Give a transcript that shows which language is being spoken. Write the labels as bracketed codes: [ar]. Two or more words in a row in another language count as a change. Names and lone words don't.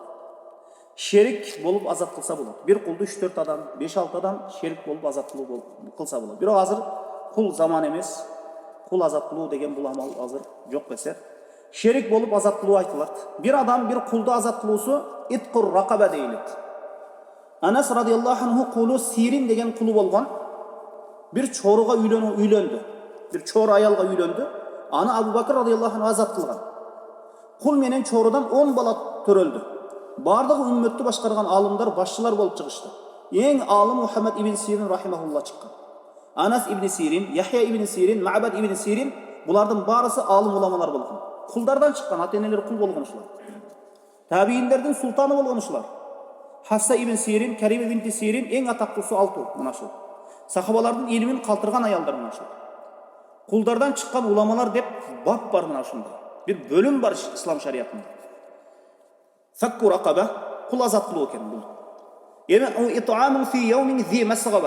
[ky] Шерик болуп азат кылса болот. Бир кулду 3-4 адам, 5-6 адам шерик болуп азат кылса болот. Бирок азыр кул заман эмес. Кул азат кылуу деген бул амал азыр жок бесе. Шерик болуп азат кылуу айтылат. Бир адам бир кулду азат кылуусу [ar] عتق رقبة [ky] дейилет. Анас [ar] رضي الله عنه [ky] кулу Сирин деген кулу болгон. Бир чоруга үйлөндү. Бир чору аялга үйлөндү. Аны Абу Бакыр [ar] رضي الله عنه [ky] азат кылган. Кул менен чорудан 10 бала төрөлдү. Бардыгы үммөттү башкарган алымдар, башчылар болуп чыгышты. Эң алым Мухаммад ибн Сирин рахимахулла чыккан. Анас ибн Сирин, Яхья ибн Сирин, Ма'бад ибн Сирин, булардын баарысы алым уламалар болгон. Кулдардан чыккан, ата-энелери кул болгон ушулар. Табииндердин султаны болгон ушулар. Хасса ибн Сирин, Карим ибн Сирин эң атактуусу 6 мына ушул. Сахабалардын илимин калтырган аялдар мына ушул. Кулдардан чыккан уламалар деп бап бар мына ушундай. Бир бөлүм бар ислам шариятында. [ar] فك رقبة, [ky] кул азат кылуу экен бул. [ar] إطعام في يوم ذي مسغبة.